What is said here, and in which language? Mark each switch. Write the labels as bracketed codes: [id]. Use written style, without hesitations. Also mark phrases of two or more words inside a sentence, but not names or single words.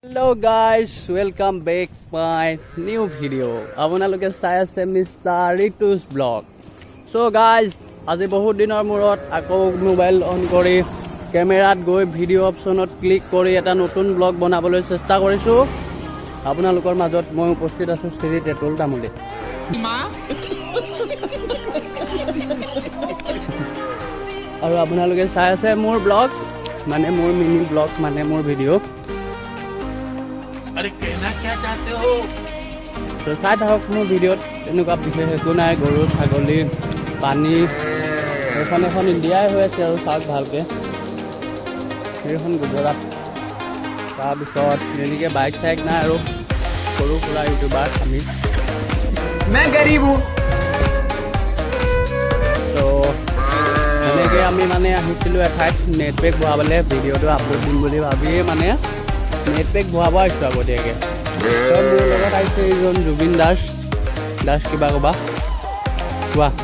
[en] Hello guys, welcome back my new video. [as] আপোনালোকে চাই আছে মিষ্টাৰ ৰিতুস ব্লগ. [en] So guys, [as] আজি বহুত দিনৰ মূৰত আকৌ মোবাইল অন কৰি কেমেৰাত গৈ ভিডিঅ' অপশ্যনত ক্লিক কৰি এটা নতুন ব্লগ বনাবলৈ চেষ্টা কৰিছো. আপোনালোকৰ মাজত মই উপস্থিত আছো শ্ৰী তেতুল তামুলী. আৰু আপোনালোকে চাই আছে মোৰ ব্লগ, মানে মোৰ মিনি ব্লগ, মানে মোৰ ভিডিঅ'. [hi] अरे कहना क्या चाहते हो? [as] তো চাই থাকক মোৰ ভিডিঅ'ত এনেকুৱা বিশেষ একো নাই. গৰু ছাগলী পানী এখন এখন ইণ্ডিয়াই হৈ আছে আৰু চাওক ভালকৈ. সেইখন গুজৰাট. তাৰপিছত এনেকৈ বাইক চাইক নাই আৰু সৰু সুৰা ইউটিউবাৰ আমি. [hi] मैं गरीब हूँ. [as] তো এনেকৈ আমি মানে আহিছিলোঁ এঠাইত নেটপেক ভৰাবলৈ, ভিডিঅ'টো আপলোড দিম বুলি ভাবিয়ে মানে নেটপেক ভৰাব আহিছোঁ আগতীয়াকৈ. মোৰ লগত আহিছে এইজন জুবিন দাস কিবা ক'বা কোৱা.